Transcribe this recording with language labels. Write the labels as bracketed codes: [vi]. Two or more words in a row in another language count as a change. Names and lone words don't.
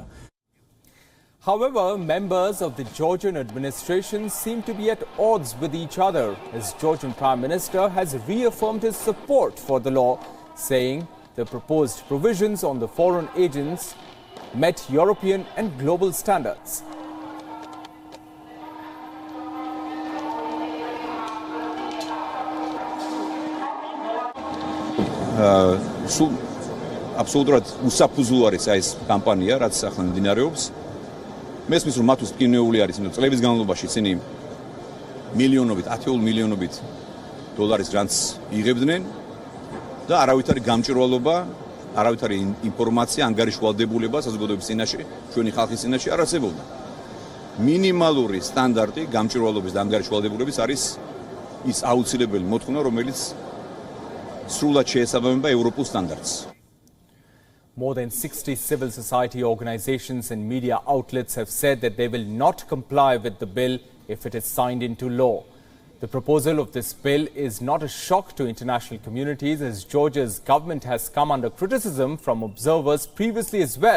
[en] However, members of the Georgian administration seem to be at odds with each other, as Georgian Prime Minister has reaffirmed his support for the law, saying the proposed provisions on the foreign agents met European and global standards. [ka] Absolutურად უსაფუძვლო არის ეს კამპანია, რაც ახლა მიმდინარეობს. მესმის რომ მათთვის მტკივნეული არის, იმიტომ წლების განმავლობაში ისინი მილიონობით, ათეულ მილიონობით დოლარის გრანტს იღებდნენ და არავით არის გამჭვირვალობა, არავით არის ინფორმაცია, ანგარიშვალდებულება საზოგადოების წინაშე, ჩვენი ხალხის წინაშე არ არსებობდა. მინიმალური სტანდარტი გამჭვირვალობის და ანგარიშვალდებულების არის ის აუცილებელი მოთხოვნა, რომელიც სრულად შეესაბამება ევროპულ სტანდარტს. [en] More than 60 civil society organizations and media outlets have said that they will not comply with the bill if it is signed into law. The proposal of this bill is not a shock to international communities, as Georgia's government has come under criticism from observers previously as well.